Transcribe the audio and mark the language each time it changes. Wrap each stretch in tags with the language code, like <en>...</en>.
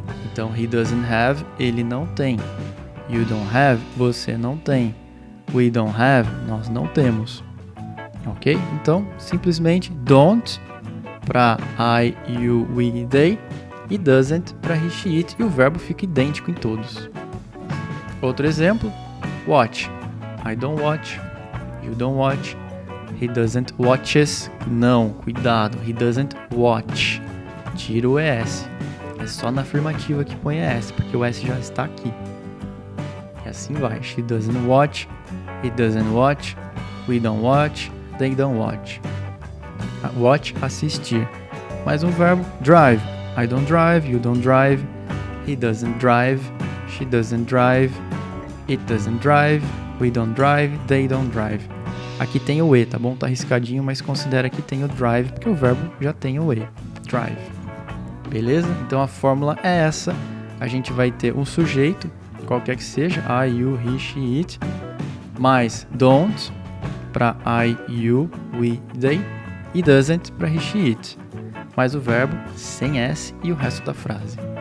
<en>Então, he doesn't have,</en> <pt>ele não tem.</pt> <en>You don't have,</en> <pt>você não tem.</pt> <en>We don't have,</en> <pt>nós não temos.</pt> <en>Ok?</en> <pt>Então, simplesmente don't para I, you, we, they e doesn't para he, she, it, e o verbo fica idêntico em todos. Outro exemplo, watch.</pt> <en>I don't watch, you don't watch, he doesn't watches.</en> <pt>Não, cuidado,</pt> <en>he doesn't watch.</en> <pt>Tira o ES. É só na afirmativa que põe S, porque o S já está aqui. E assim vai.</pt> <en>She doesn't watch, he doesn't watch, we don't watch, they don't watch. Watch, assistir.</en> <pt>Mais um verbo,</pt> <en>drive. I don't drive, you don't drive, he doesn't drive, she doesn't drive, it doesn't drive, we don't drive, they don't drive.</en> <pt>Aqui tem o E, tá bom? Tá riscadinho, mas considera que tem o drive, porque o verbo já tem o E. Drive. Beleza? Então a fórmula é essa. A gente vai ter um sujeito, qualquer que seja, I, you, he, she, it, mais don't para I, you, we, they e doesn't para he, she, it, mais o verbo sem S e o resto da frase.</pt>